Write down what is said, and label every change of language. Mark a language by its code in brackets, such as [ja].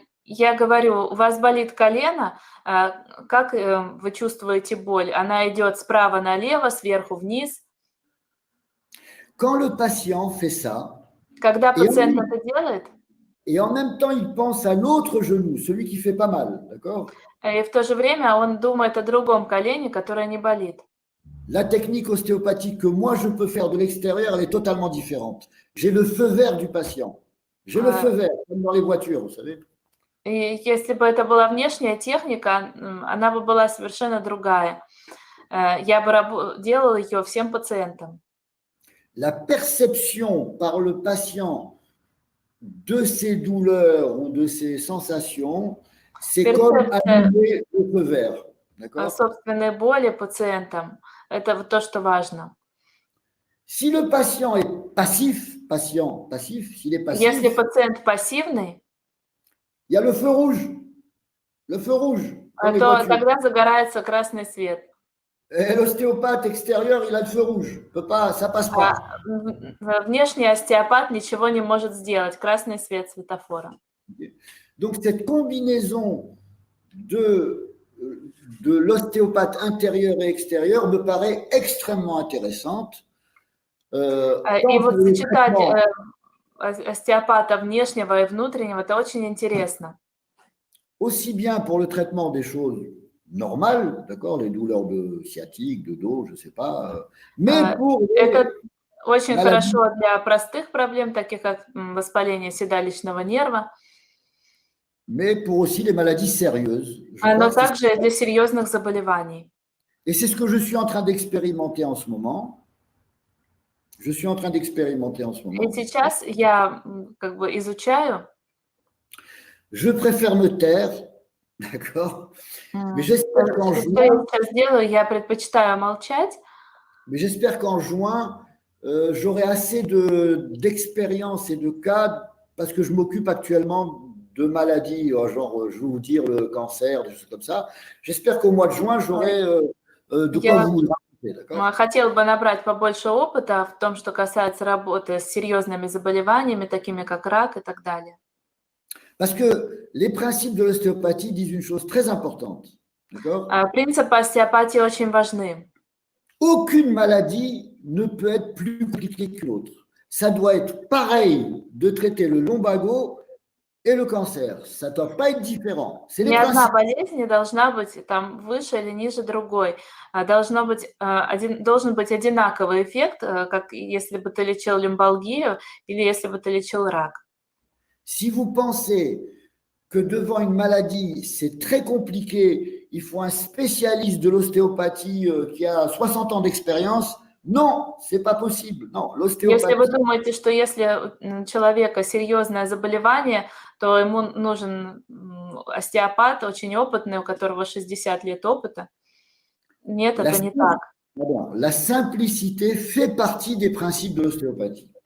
[ru] Я говорю, у вас болит колено, как вы чувствуете боль? Она идет справа налево, сверху вниз. [fr] Quand le patient fait ça, [ru] Когда пациент это делает, [fr] et en même temps il pense à l'autre genou, celui qui fait pas mal, d'accord? [ru] и в то же время он думает о другом колене, которое не болит. [fr] La technique ostéopathique que moi je peux faire de l'extérieur, elle est totalement différente. J'ai le feu vert du patient. J'ai le feu vert, comme dans les voitures, vous savez. [ru] И если бы это была внешняя техника, она бы была совершенно другая. Я бы делала ее всем пациентам. [fr] La perception par le patient de ses douleurs ou de ses sensations, c'est comme allumer le feu vert. D'accord? [ru] Собственной боли пациентам – это вот то, что важно. [fr] Si le patient est passif, s'il est passif, [ru] Если пациент пассивный, [fr] il y a le feu rouge. Le feu rouge. [ru] то тогда загорается красный свет. [fr] Et l'ostéopathe extérieur, il a le feu rouge. Peut pas, ça passe pas. [ru] Внешний остеопат ничего не может сделать. Красный свет светофора. [fr] Donc, cette combinaison de l'ostéopathe intérieur et extérieur me paraît extrêmement intéressante. [ru] И вот сочетать остеопата внешнего и внутреннего, это очень интересно. [fr] Aussi bien pour le traitement des choses normales, d'accord, les douleurs de sciatique, de dos, je ne sais pas, mais pour [ru] это очень хорошо для простых проблем, таких как воспаление седалищного нерва, [fr] mais pour aussi les maladies sérieuses. [ru] но также для серьезных заболеваний. [fr] Et c'est ce que je suis en train d'expérimenter en ce moment. Je suis en train d'expérimenter en ce moment. [ru] И сейчас я как бы изучаю. [fr] Je préfère me taire, d'accord? Mais j'espère qu'en juin, [ru] я сейчас делаю, я предпочитаю молчать. [fr] Mais j'espère qu'en juin, j'aurai assez d'expérience et de cas, parce que je m'occupe actuellement de maladies, genre, je vais vous dire, le cancer, des choses comme ça. J'espère qu'au mois de juin, j'aurai de quoi vous d'accord? [ru] Хотел бы набрать побольше опыта в том, что касается работы с серьезными заболеваниями, такими как рак и так далее. [fr] Parce que les principes de l'ostéopathie disent une chose très importante, d'accord? [ru] Принципы остеопатии очень важны. [fr] Aucune maladie ne peut être plus compliquée qu'une autre. Ça doit être pareil de traiter le lumbago et le cancer. Ça ne doit pas être différent. C'est les [ru] Ни одна [fr] principes. [ru] болезнь не должна быть там выше или ниже другой. Должен быть одинаковый эффект, как если бы ты лечил лимфалгию или если бы ты лечил рак. [fr] Si vous pensez que devant une maladie, c'est très compliqué, il faut un spécialiste de l'ostéopathie qui a 60 ans d'expérience, non, c'est pas possible. Non, [ru] Если вы [fr] l'ostéopathie, [ru] думаете, что если у человека серьезное заболевание, то ему нужен остеопат очень опытный, у которого 60 лет опыта. Нет, [fr] la, [ru] это не так. [fr] pardon, la simplicité fait partie des principes de l'ostéopathie.